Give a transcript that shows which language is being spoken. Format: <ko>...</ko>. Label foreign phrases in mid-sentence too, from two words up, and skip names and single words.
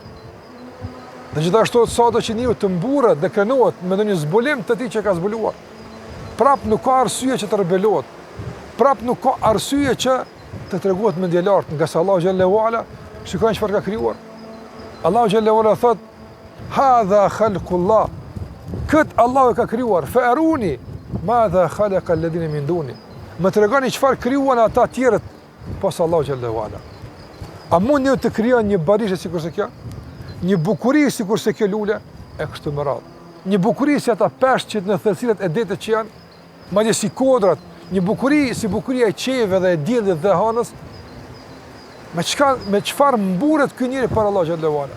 <sq>Dhe gjithashtu sado që njeriu të mburret dhe kënohet me ndonjë zbulim të tij që ka zbuluar, prap nuk ka arsye që të rebelohet. Prap nuk ka arsye që të tregohet mendje lart, nga sa Allahu</sq> <ar>جل وعلا</ar> <sq>shikon çfarë ka krijuar.</sq> <ar>Allahu xhallahu ala thot: "هذا خلق الله."</ar> <sq>Kët Allahu ka krijuar.</sq> <ar>فأروني ماذا خلق الذين من دونه.</ar> <sq>Më tregoni çfarë krijuan ata të tjerët pas Allahu</sq> <ar>جل وعلا.</ar> <sq>A mund një të krijon një barishe sikur se kjo? Një bukuri sikur se kjo lule? E kështu me radhë. Një bukuri si ata peshqit në thellësirat e detit që janë, madje si kodrat, një bukuri si bukuria e qeve dhe e diellit dhe hanës, Me çfarë mburet ky njeri për Allah</sq> <ar>جل وعلا.</ar>